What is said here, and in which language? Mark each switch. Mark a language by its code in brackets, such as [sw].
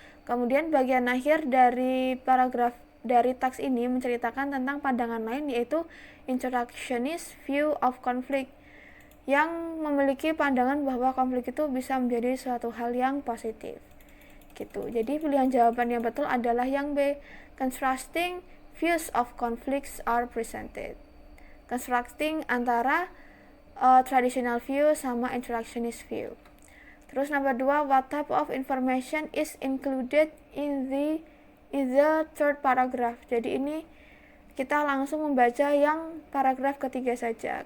[id] Kemudian bagian akhir dari paragraf dari teks ini menceritakan tentang pandangan lain, yaitu introductionist view of conflict, yang memiliki pandangan bahwa konflik itu bisa menjadi suatu hal yang positif gitu. Jadi pilihan jawaban yang betul adalah yang B. [en] Constructing views of conflicts are presented. [id] Constructing antara traditional view sama introductionist view. Terus nomor 2, [en] what type of information is included in the third paragraph. [id] Jadi ini kita langsung membaca yang paragraf ketiga saja.